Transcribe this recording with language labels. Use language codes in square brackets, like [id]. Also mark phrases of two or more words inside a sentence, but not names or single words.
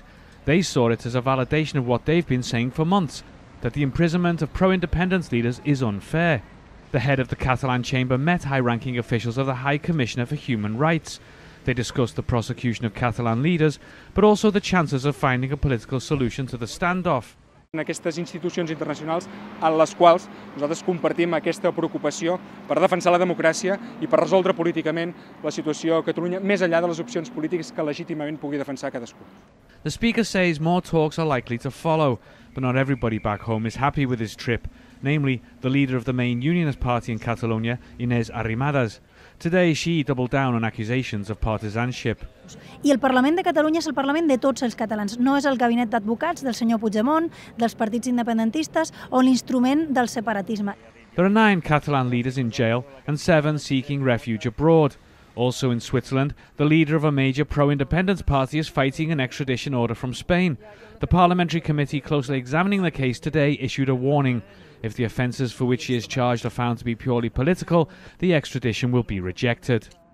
[en] They saw it as a validation of what they've been saying for months, that the imprisonment of pro-independence leaders is unfair. The head of the Catalan chamber met high-ranking officials of the High Commissioner for Human Rights. They discussed the prosecution of Catalan leaders, but also the chances of finding a political solution to the standoff. [ca] En aquestes institucions internacionals en les quals nosaltres compartim aquesta preocupació per defensar la democràcia i per resoldre políticament la situació a Catalunya, més enllà de les opcions polítiques que legítimament pugui defensar cadascú. [en] The Speaker says more talks are likely to follow, but not everybody back home is happy with his trip, namely the leader of the main unionist party in Catalonia, Inés Arrimadas. Today she doubled down on accusations of partisanship. [ca] I el Parlament de Catalunya és el Parlament de tots els catalans, no és el gabinet d'advocats del senyor Puigdemont, dels partits independentistes o l'instrument del separatisme. [en] There are 9 Catalan leaders in jail and 7 seeking refuge abroad. Also in Switzerland, the leader of a major pro-independence party is fighting an extradition order from Spain. The parliamentary committee closely examining the case today issued a warning. If the offences for which he is charged are found to be purely political, the extradition will be rejected.